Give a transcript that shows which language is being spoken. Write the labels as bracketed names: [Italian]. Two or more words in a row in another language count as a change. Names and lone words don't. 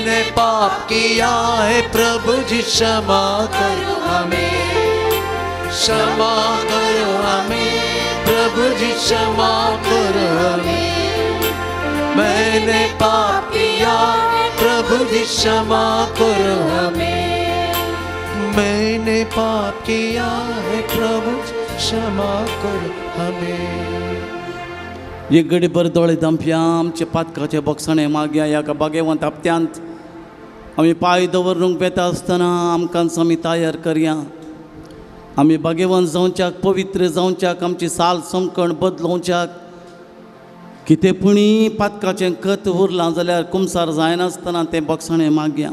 [Hindi] मैंने पाप किया है प्रभु जी क्षमा करो हमें, क्षमा करो हमें प्रभु जी क्षमा करो हमें। मैंने पाप किया प्रभु जी क्षमा करो हमें, मैंने पाप किया है प्रभु क्षमा करो हमें। [Konkani] एक घडीभर दोळे धांपया, आमचे पातकाचे बोगसणे मागया ह्या बागेवंत हप्त्यांत आमी पांय दवरूंक बेता आसतना आमकां आमी तयार करया। आमी बागेवंत जावच्याक, पवित्र जावच्याक, आमची साल समकण बदलोवच्याक कितें पुणी पातकाचें खत उरलां जाल्यार कुमसार जायनासतना तें बोगसणें मागया।